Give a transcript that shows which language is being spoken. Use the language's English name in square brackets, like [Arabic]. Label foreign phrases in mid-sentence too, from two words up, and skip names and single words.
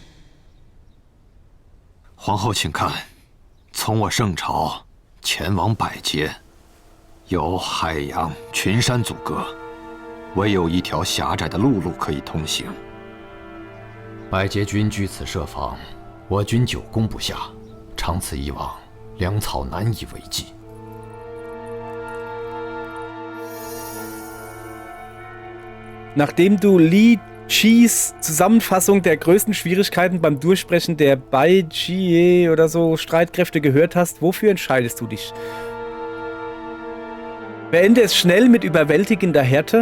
[Chinese] 皇后，请看，从我圣朝前往百节，有海洋、群山阻隔，唯有一条狭窄的陆路可以通行。百节军据此设防，我军久攻不下，长此以往，粮草难以为继。 [German] Nachdem du Li Cheese, Zusammenfassung der größten Schwierigkeiten beim Durchbrechen der Baijie oder so Streitkräfte gehört hast, wofür entscheidest du dich? Beende es schnell mit überwältigender Härte.